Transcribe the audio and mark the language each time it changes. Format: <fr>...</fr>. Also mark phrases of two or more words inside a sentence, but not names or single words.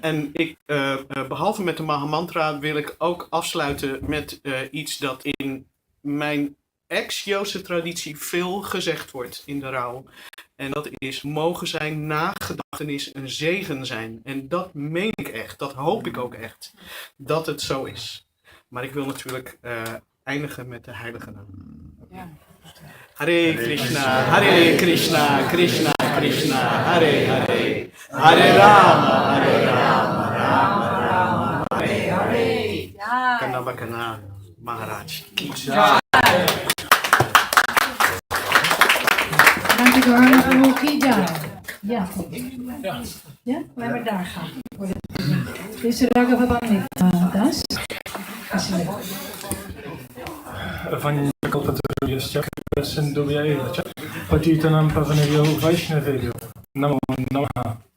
<nl>En ik, behalve met de Mahamantra, wil ik ook afsluiten met iets dat in mijn ex-Joodse traditie veel gezegd wordt in de rouw. En dat is, mogen zijn nagedachtenis een zegen zijn. En dat meen ik echt, dat hoop ik ook echt, dat het zo is. Maar ik wil natuurlijk eindigen met de heilige naam. Ja.</nl> <sa>Hare Krishna, Krishna Krishna, Hare Hare, Hare Rama, Rama Rama, Hare Hare.</sa> <hi>Kanana Kanana, Maharaj ki jai.</hi> <nl>Dankjewel, Kija. Ja. Ja, laten we daar gaan. Deze raga van das.</nl> <sa>Vanyakalpataruyascha Sindhuvyayavacha Patitanam Pavanavyo Vaishnavyo Namo Namaha.</sa>